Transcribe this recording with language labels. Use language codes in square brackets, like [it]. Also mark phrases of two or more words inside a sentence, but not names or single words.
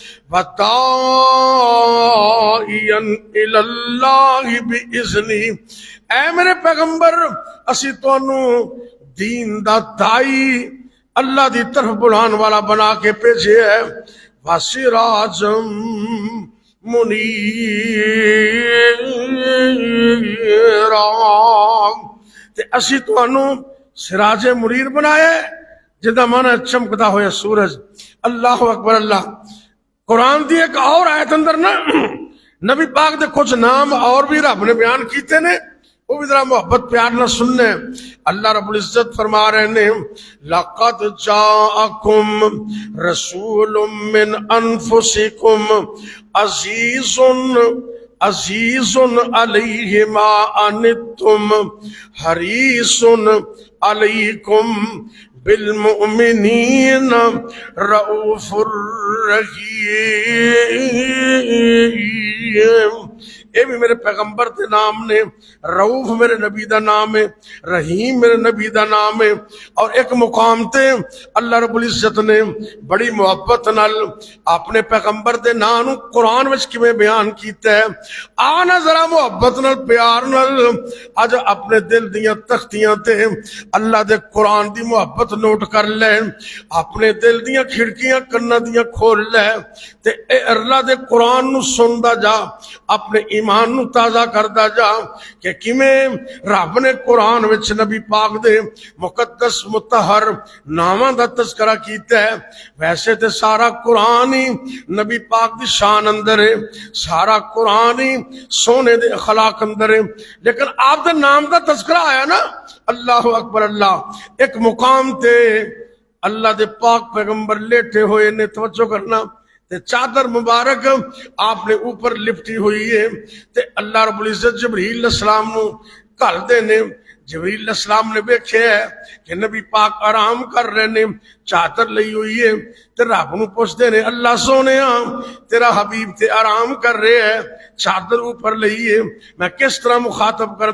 [ar] وداعیا الی اللہ بإذنہ، [pa] اے میرے پیغمبر اسی تانوں دین دا دائی اللہ دی طرف بلان والا بنا کے بھیجے ہے، [ar] وسراجم منیرا، [pa] تے اسی تانوں [ar] سراج منیر [pa] بنایا جدا مانا چمکدا ہویا سورج۔ [ar] اللہ اکبر اللہ۔ [pa] قرآن دی ایک اور آیت اندر نا نبی پاک دے کچھ نام اور بھی رب نے بیان کیتے نے، وہ بھی ذرا محبت پیار نہ سننے۔ اللہ رب العزت فرما رہے نے [ar] لَقَدْ جَاءَكُمْ رَسُولٌ مِّنْ أَنفُسِكُمْ عزیز علیہ ما عنتم حریص علیکم بالمؤمنین رؤوف الرحیم، [pa] اے بھی میرے پیغمبر دے نام نے، رؤوف میرے نبی دا نام ہے، رحیم میرے نبی دا نام ہے۔ اور ایک مقام تے اللہ رب العزت نے بڑی محبت نال اپنے پیغمبر دے نام قرآن وچ کیویں بیان کیتا ہے۔ آنا ذرا محبت نال پیار نال اج اپنے دل دیاں تختیاں تے اللہ دے قرآن دی محبت نوٹ کر لے، اپنے دل دیاں کھڑکیاں کناں دیاں کھول لے تے اے اللہ دے قرآن نو سندا جا، اپنے ایمان نو تازہ کردا جا کہ کیویں رب نے قرآن وچ نبی پاک دے مقدس مطہر ناماں دا تذکرہ کیتا ہے۔ ویسے تے سارا قرآن ہی نبی پاک دی شان اندر ہے، سارا قرآن ہی سونے دے اخلاق اندر ہے، لیکن آپ دے نام دا تذکرہ آیا نا، [ar] اللہ اکبر اللہ۔ [pa] ایک مقام تے اللہ دے پاک پیغمبر لیٹے ہوئے نے، توجہ کرنا، تے چادر مبارک آپ نے اوپر لپٹی ہوئی ہے، تے اللہ رب العزت جبریل [ar] علیہ السلام [pa] نو کل دے نے، جبریل [ar] علیہ السلام [pa] نے دیکھے ہے کہ نبی پاک آرام کر رہے نے، چادر لئی ہوئی ہے، تے رب نو پوچھتے نے اللہ سونے تیرا حبیب تے آرام کر رہے ہے، چادر اوپر لئی ہے، میں کس طرح مخاطب کروں؟